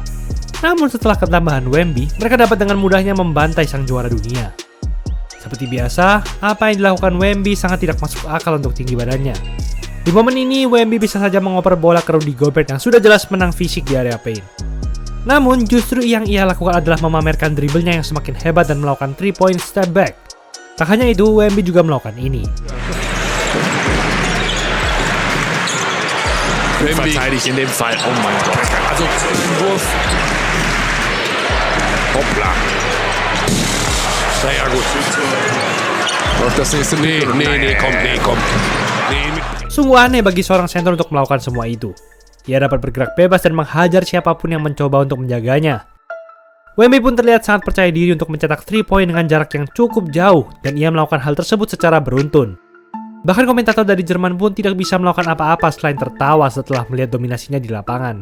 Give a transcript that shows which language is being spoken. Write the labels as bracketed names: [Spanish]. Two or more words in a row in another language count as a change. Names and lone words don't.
[Indonesian] Namun setelah ketambahan Wemby, mereka dapat dengan mudahnya membantai sang juara dunia. Seperti biasa, apa yang dilakukan Wemby sangat tidak masuk akal untuk tinggi badannya. Di momen ini, Wemby bisa saja mengoper bola ke Rudy Gobert yang sudah jelas menang fisik di area paint. Namun, justru yang ia lakukan adalah memamerkan dribblenya yang semakin hebat dan melakukan 3-point [English] step back. [Indonesian] Tak hanya itu, Wemby juga melakukan ini. [German] Wemby verteidigt in dem Fall. Oh mein Gott. Also, Wurf. Hoppla. Sehr gut. Auf das nächste komm. [Indonesian] Sungguh aneh bagi seorang center untuk melakukan semua itu. Ia dapat bergerak bebas dan menghajar siapapun yang mencoba untuk menjaganya. Wemby pun terlihat sangat percaya diri untuk mencetak 3-point dengan jarak yang cukup jauh, dan ia melakukan hal tersebut secara beruntun. Bahkan komentator dari Jerman pun tidak bisa melakukan apa-apa selain tertawa setelah melihat dominasinya di lapangan.